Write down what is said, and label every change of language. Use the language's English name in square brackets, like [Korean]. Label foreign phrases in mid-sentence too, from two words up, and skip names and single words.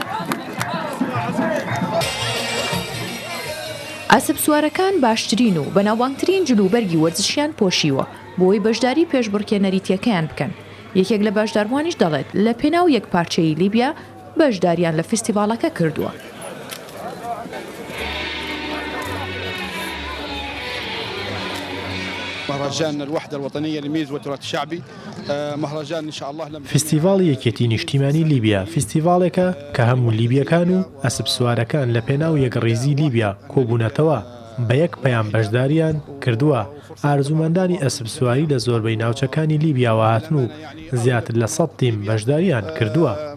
[Central Kurdish] ئەسپسوارەکان باشترین و بەناوبانگترین جلوبەرگی وەرزشیان پۆشیوە بۆی بەشداری پێشبڕکێنەریتیەکەیان بکەن. یەکێک لە باشداربوانیش دەڵێت لە پێناو یەک پارچەی لیبیا بەشداریان لە فستیڤاڵەکە کردووە. [Arabic] مهرجان الوحدة الوطنية للميز والتراث الشعبي مهرجان إن شاء الله لم [Central Kurdish] فستیڤاڵ یەکێتی نیشتیمانی لیبیا فستیڤاڵێکە کە هەموو لیبیەکان و ئەسپسوارەکان لە پێناو یەکڕێزی لیبیا کۆبوونەتەوە بە یەک پەیام بەشداریان کردووە. ئارزومەندانی ئەسپسواری لە زۆربەی ناوچەکانی لیبیاوە هاتن و زیاتر لە 100 تیم بەشداریان کردووە.